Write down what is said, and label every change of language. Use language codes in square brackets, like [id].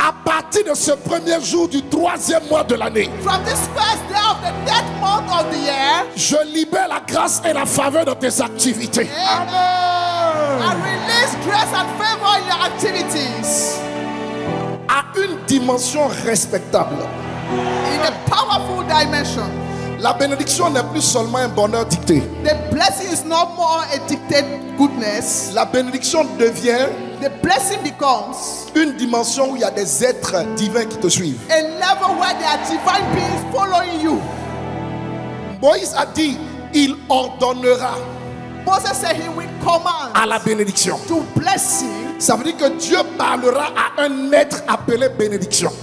[fr] À partir de ce premier jour du 3e mois de l'année, [en] From this first day of the 10th month of the year, [fr] je libère la grâce et la faveur de tes activités. [en] I release grace and favor in your activities. [fr] À une dimension respectable. [en] In a powerful dimension. [fr] La bénédiction n'est plus seulement un bonheur dicté. [en] The blessing is no more a dictated goodness. [fr] La bénédiction devient [en] The blessing becomes [fr] une dimension où il y a des êtres divins qui te suivent. [en] a level where there are divine beings following you. [fr] Moïse a dit, il ordonnera [en] Moses said he will command [fr] à la bénédiction. [en] to blessing. [fr] Ça veut dire que Dieu parlera à un être appelé bénédiction.